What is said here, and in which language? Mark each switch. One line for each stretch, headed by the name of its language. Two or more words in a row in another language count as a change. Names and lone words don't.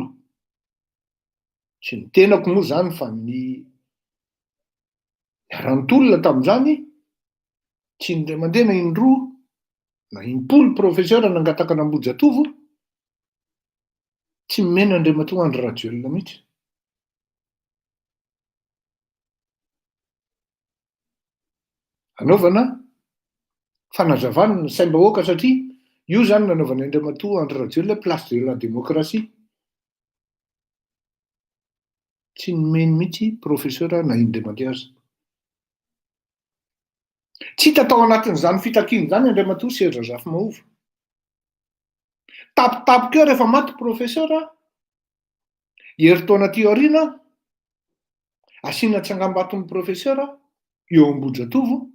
Malagasy: Tsy ny tenako moa zany fa ny arantolona tamin'izany tsy indray mandeha na indroa na impolo profesera nangataka n'Ambohijatovo tsy mena Andriamatoa Andry Rajoelina mihitsy. Anaovana fanazavana ny saim-bahoaka satria io zany nanaovana Andriamatoa Andry Rajoelina place de la démocratie. Tsy nomeny mihitsy profesera na indray mandeha aza. Tsy hita tao anatin'izany fitakiana izany Andriamatoa Serge Rafimahova. Tapitapika eo rehefa maty profesera, herintaona ty aoriana, asiana tsangam-baton'ny profesera eo Ambohijatovo.